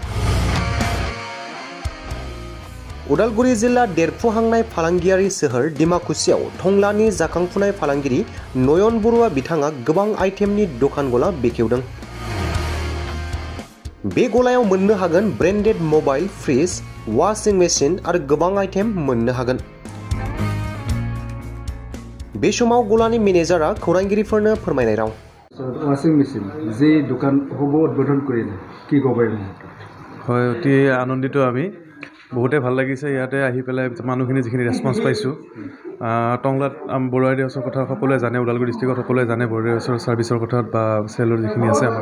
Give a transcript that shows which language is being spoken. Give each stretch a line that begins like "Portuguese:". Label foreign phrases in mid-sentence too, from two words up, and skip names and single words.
Bodo: उदालगुरि जिल्ला देरफुहांनाय फालांगियारि सोहोर डिमाकुसियाव टंलानि जाखांफुनाय फालांगिरि नयन बरुवा बिथाङा गोबां आइटेमनि दखान गला बेखेवदों। बे गलायाव मोननो हागोन
English: branded mobile,
Bodo: फ्रिज,
English: washing machine
Bodo: आरो गोबां आइटेम मोननो हागोन। बे समाव गलानि मेनेजारआ खौरांगिरिफोरनो फोरमायनाय राव।
English: washing machine
Assamese: जे দোকান হ'ব উদ্বোধন কৰিলে কি ক'ব? হয়, অতি আনন্দিত আমি। বহুতে ভাল লাগিছে ইয়াতে আহি পেলাই মানুহখিনি যিখিনি ৰেছপন্স পাইছোঁ। টংলাত বৰুৱা ৰেডিঅ' হাউচৰ কথা সকলোৱে জানে, ওদালগুৰি ডিষ্ট্ৰিক্টত সকলোৱে জানে বৰুৱা ৰেডিঅ' হাউচৰ ছাৰ্ভিচৰ কথা বা চেলৰ যিখিনি আছে আমাৰ।